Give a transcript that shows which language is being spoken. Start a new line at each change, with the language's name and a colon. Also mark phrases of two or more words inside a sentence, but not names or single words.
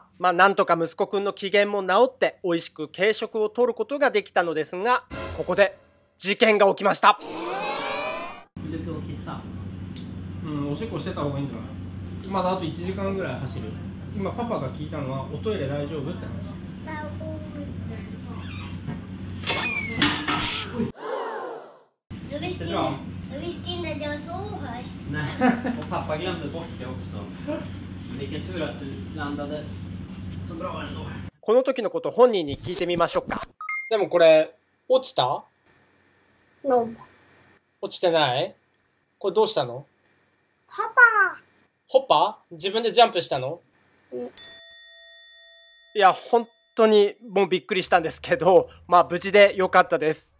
Japanese: まあなんとか息子くんの機嫌も治って美味しく軽食を取ることができたのですが、ここで事件が起きました。おしっこしてた方がいいんじゃない？まだあと1時間ぐらい走る。今パパが聞いたのはおトイレ大丈夫って話。
Swedish: Pappa glömde bort det också. Vilken tur att du landade så bra ändå.
Japanese: この時のこと本人に聞いてみましょうか。でもこれ落ちた？落ちてない？これどうしたの？ホッパー？自分でジャンプしたの？いや本当にもうびっくりしたんですけど、まあ無事で良かったです。